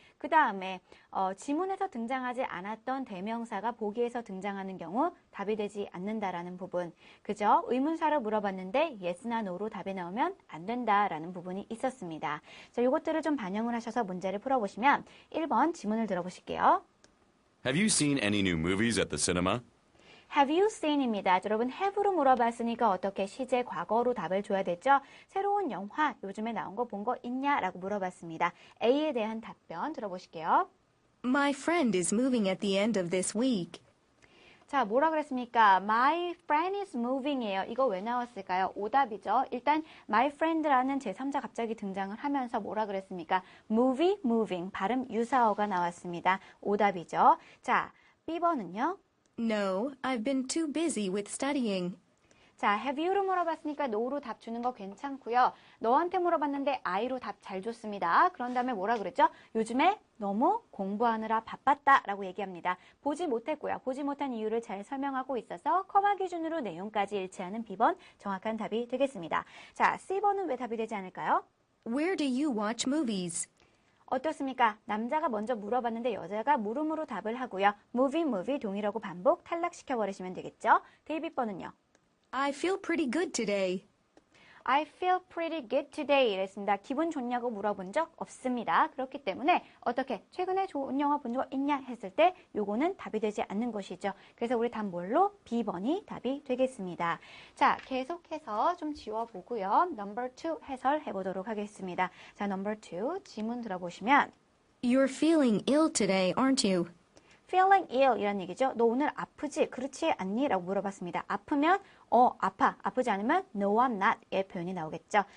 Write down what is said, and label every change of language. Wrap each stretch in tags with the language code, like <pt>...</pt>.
<ko>그 다음에 지문에서 등장하지 않았던 대명사가 보기에서 등장하는 경우 답이 되지 않는다라는 부분. 그죠? 의문사를 물어봤는데 yes나 no로 답이 나오면 안 된다라는 부분이 있었습니다. 자, 이것들을 좀 반영을 하셔서 문제를 풀어보시면 1번 지문을 들어보실게요.</ko> <en>Have you seen any new movies at the cinema? Have you seen입니다.</en> <ko>여러분 have로 물어봤으니까 어떻게 시제 과거로 답을 줘야 되죠? 새로운 영화 요즘에 나온 거 본 거 있냐라고 물어봤습니다. A에 대한 답변 들어보실게요.</ko> <en>My friend is moving at the end of this week.</en> <ko>자, 뭐라 그랬습니까?</ko> <en>My friend is moving이에요.</en> <ko>이거 왜 나왔을까요? 오답이죠. 일단 my friend라는 제3자 갑자기 등장을 하면서 뭐라 그랬습니까? moving, 발음 유사어가 나왔습니다. 오답이죠. 자, B번은요.</ko> <en>No, I've been too busy with studying.</en> <ko>자, have you로 물어봤으니까 no로 답 주는 거 괜찮고요. 너한테 물어봤는데 I로 답 잘 줬습니다. 그런 다음에 뭐라 그랬죠? 요즘에 너무 공부하느라 바빴다라고 얘기합니다. 보지 못했고요. 보지 못한 이유를 잘 설명하고 있어서 커마 기준으로 내용까지 일치하는 B번 정확한 답이 되겠습니다. 자, C번은 왜 답이 되지 않을까요?</ko> <en>Where do you watch movies?</en> <ko>어떻습니까? 남자가 먼저 물어봤는데 여자가 물음으로 답을 하고요. movie 동일하고 반복 탈락시켜버리시면 되겠죠? 데이빗번은요.</ko> <en>I feel pretty good today. I feel pretty good today 이랬습니다.</en> <ko>기분 좋냐고 물어본 적 없습니다. 그렇기 때문에 어떻게 최근에 좋은 영화 본 적 있냐 했을 때 요거는 답이 되지 않는 것이죠. 그래서 우리 답 뭘로? B번이 답이 되겠습니다. 자, 계속해서 좀 지워보고요. Number 2 해설해 보도록 하겠습니다. 자, Number 2 지문 들어보시면</ko> <en>You're feeling ill today, aren't you?</en> <ko>feeling ill 이란 얘기죠. 너 오늘 아프지? 그렇지 않니? 라고 물어봤습니다. 아프면 아파. 아프지 않으면</ko> <en>no I'm not</en> <ko>의 표현이 나오겠죠.</ko>